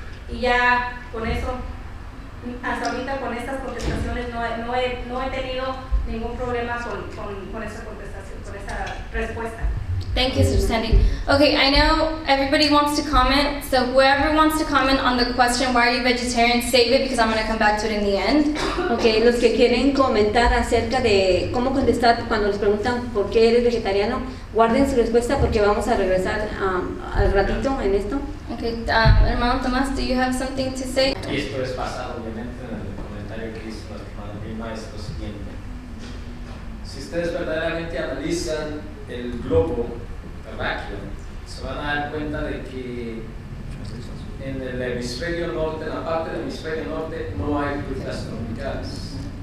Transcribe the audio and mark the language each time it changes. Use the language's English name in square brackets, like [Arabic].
[Spanish] Y ya con eso, hasta ahorita con estas contestaciones no he tenido ningún problema con esa contestación, con esa respuesta. [English] Thank you, Sister Sandy. Okay, I know everybody wants to comment, so whoever wants to comment on the question, why are you vegetarian, save it because I'm going to come back to it in the end. [Spanish] Okay, los que quieren comentar acerca de cómo contestar cuando les preguntan por qué eres vegetariano, guarden su respuesta porque vamos a regresar al ratito en esto. [English] Okay, hermano Tomás, do you have something to say? [Spanish] Y esto es basado obviamente en el comentario que hizo nuestra hermana Prima, es lo siguiente. Si ustedes verdaderamente analizan el globo terráqueo, se van a dar cuenta de que en el hemisferio norte, en la parte del hemisferio norte, no hay frutas tropicales.